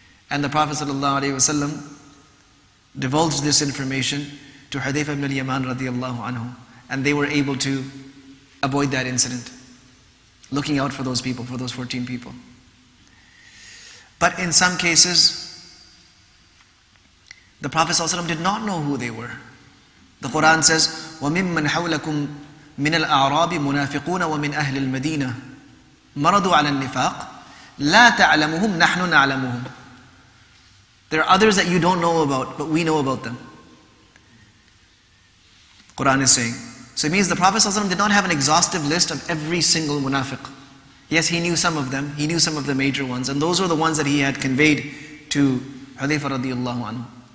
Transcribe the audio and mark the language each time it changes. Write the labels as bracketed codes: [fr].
[en] And the Prophet sallallahu alayhi wa sallam divulged this information to Hudayfah ibn al-Yaman radiyallahu anhu, and they were able to avoid that incident, looking out for those people, for those 14 people. But in some cases, the Prophet ﷺ did not know who they were. The Quran says, [ar] وَمِمَّنْ حَوْلَكُمْ مِنَ الْأَعْرَابِ مُنَافِقُونَ وَمِنْ أَهْلِ الْمَدِينَةِ مَرَضُوا عَلَى النِّفَاقِ لَا تَعْلَمُهُمْ نَحْنُ نَعْلَمُهُمْ. [en] There are others that you don't know about, but we know about them. Quran is saying. So it means the Prophet ﷺ did not have an exhaustive list of every single munafiq. Yes, he knew some of them, he knew some of the major ones, and those were the ones that he had conveyed to Hudayfah radiyallahu anhu.